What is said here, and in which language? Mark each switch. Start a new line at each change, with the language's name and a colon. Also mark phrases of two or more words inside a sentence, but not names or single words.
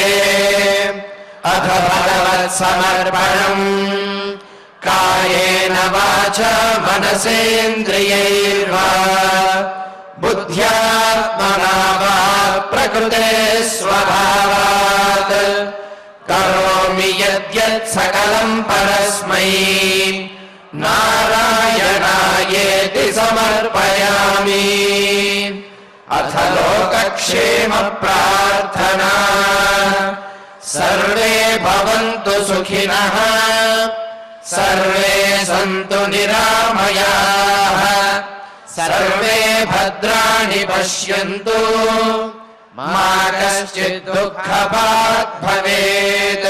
Sanskrit: అథ భగవత్సమర్పణం కాయేన వాచా మనసేంద్రియైర్వా బుద్ధ్యాత్మనా వా ప్రకృతే స్వభావాత్ కరోమి యద్యత్ यत् सकलं परस्मै नारायणायेति समर्पयामि। अथ लोकक्षेम प्रार्थना। सर्वे भवन्तु सुखिनः, सर्वे सन्तु निरामयाः, सर्वे भद्राणि पश्यन्तु, मा कश्चित् दुःखभाग् भवेत्।